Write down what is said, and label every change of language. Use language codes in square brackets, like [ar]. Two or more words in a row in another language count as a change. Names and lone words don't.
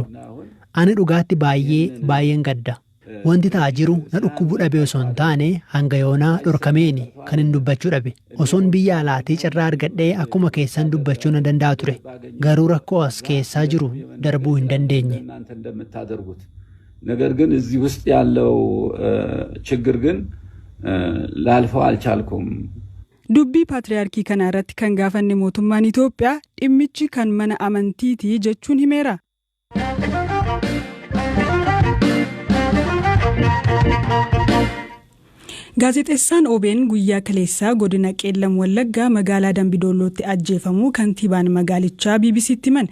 [om] Ani dhugaatti baay'een gadda. Wanti ta'aa jiru na dhukkubuu dhabe osoo hin taane hanga yoonaa dhorkameeni kan hin dubbachuu dhabe. Osoon biyya alaatii carraa argadhee akkuma keessan dubbachuu na danda'a ture. Garuu rakkoo as keessaa jiru darbuu hin dandeenye. [am] ነገር ግን እዚህ ውስጥ ያለው ችግር ግን ላልፈው አልቻልኩም። [om] Dubbii Paatriyaarkii kana irratti kan gaafanne mootummaan Itoophiyaa dhimmichi kan mana amantiiti jechuun himeera. Gaazexeessaan OBN guyyaa kaleessaa godina Qeellam Wallaggaa magaalaa Dambidollootti ajjeefamuu kantiibaan magaalichaa BBC'tti himan.